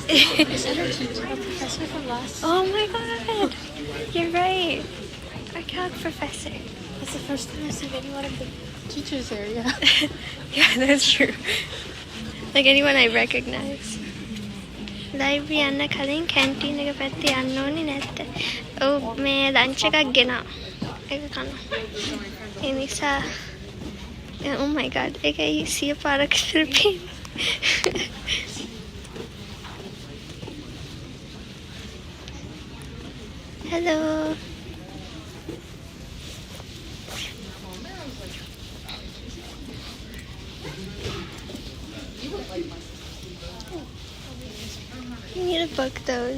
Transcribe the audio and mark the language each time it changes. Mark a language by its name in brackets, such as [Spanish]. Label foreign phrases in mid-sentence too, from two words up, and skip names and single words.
[English] Is that our teacher, our professor from last? Oh my god! You're right. Our calc professor. That's the first time I've seen any one of the teachers there, yeah. Yeah, that's true. Like anyone I recognize. [Sinhala] Library යන්න කලින් canteen එක පැත්තේ යන්න ඕනේ නැත්te. ඔව් මේ lunch එකක් ගෙනා. ඒක කන්න. ඒ නිසා [English] oh my god. [Sinhala] ඒකයි 100 පාරක් Philippine. Hello. [English] You need to book those.